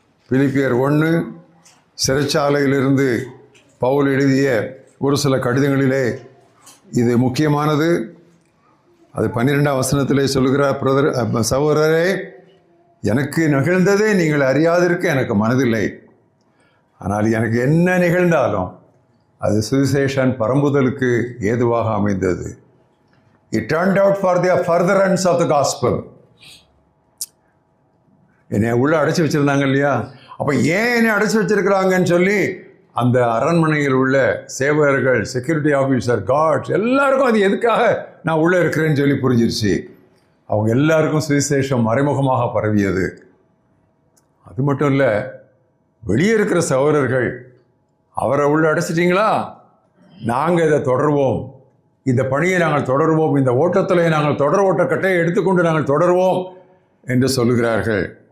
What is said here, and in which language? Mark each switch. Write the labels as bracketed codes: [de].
[ta] பிலிப்பியர் 1, சிறைச்சாலையிலிருந்து பவுல் எழுதிய ஒரு சில கடிதங்களிலே இது முக்கியமானது. அது 12ஆம் வசனத்திலே சொல்லுகிறார், சகோதரரே, எனக்கு நிகழ்ந்ததே நீங்கள் அறியாதிருக்க எனக்கு மனதில்லை. ஆனால் எனக்கு என்ன நிகழ்ந்தாலும் அது சுவிசேஷன் பரம்புதலுக்கு ஏதுவாக அமைந்தது. [en] It turned out for the furtherance of the gospel. [ta] என்னை உள்ளே அடைச்சி வச்சுருந்தாங்க இல்லையா? அப்போ ஏன் என்னை அடைச்சி வச்சிருக்கிறாங்கன்னு சொல்லி அந்த அரண்மனையில் உள்ள சேவகர்கள், செக்யூரிட்டி ஆஃபீஸர், கார்ட்ஸ் எல்லாருக்கும் அது எதுக்காக நான் உள்ளே இருக்கிறேன்னு சொல்லி புரிஞ்சிருச்சு. அவங்க எல்லாருக்கும் சுவிசேஷம் மறைமுகமாக பரவியது. அது மட்டும் இல்லை, வெளியே இருக்கிற சகோதரர்கள், அவரை உள்ள அடைச்சிட்டிங்களா, நாங்கள் இதை தொடர்வோம், இந்த பணியை நாங்கள் தொடர்வோம், இந்த ஓட்டத்தில் நாங்கள் தொடர் ஓட்டக்கட்டையை எடுத்துக்கொண்டு நாங்கள் தொடர்வோம் என்று சொல்லுகிறார்கள்.